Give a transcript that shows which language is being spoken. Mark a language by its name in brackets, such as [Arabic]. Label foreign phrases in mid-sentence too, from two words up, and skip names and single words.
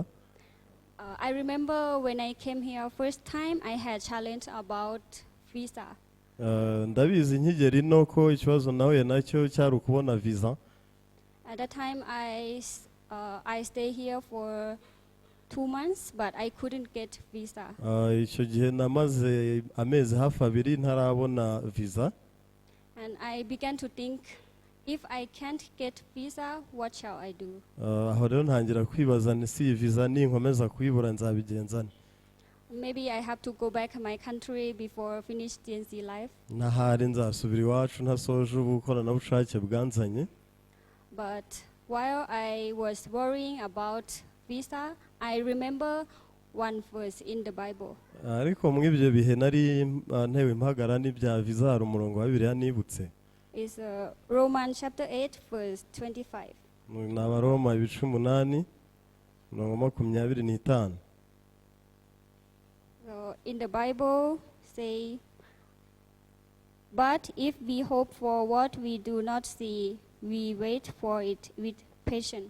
[English] I remember when I came here first time, I had challenge about visa. [Kinyarwanda] Ndabizi nkigera ino ko ikibazo nahuye nacyo cyari ukubona visa. [English] At that time, I stay here for 2 months, but I couldn't get visa. [Kinyarwanda] Icyo gihe namaze amezi hafi 2 ntarabona visa. [English] And I began to think, if I can't get visa, what shall I do? [Kinyarwanda] Aho rero ntangira kwibaza nisi visa ninkomeza kuyibura nzabigenzana. [English] Maybe I have to go back to my country before finish TNC life. [Kinyarwanda] Nahari nzasubira iwacu ntasoje ubukoranabushake bwanzanye. [English] But while I was worrying about visa, I remember one verse in the Bible. [Kinyarwanda] Ariko mu ibyo bihe nari ntewe impagara n'ibya visa hari umurongo wa Bibiliya nibutse. [English] Is Romans chapter 8 verse 25. [Kinyarwanda] Ni Abaroma 8:25. [English] So in the Bible say, but if we hope for what we do not see, we wait for it with patience.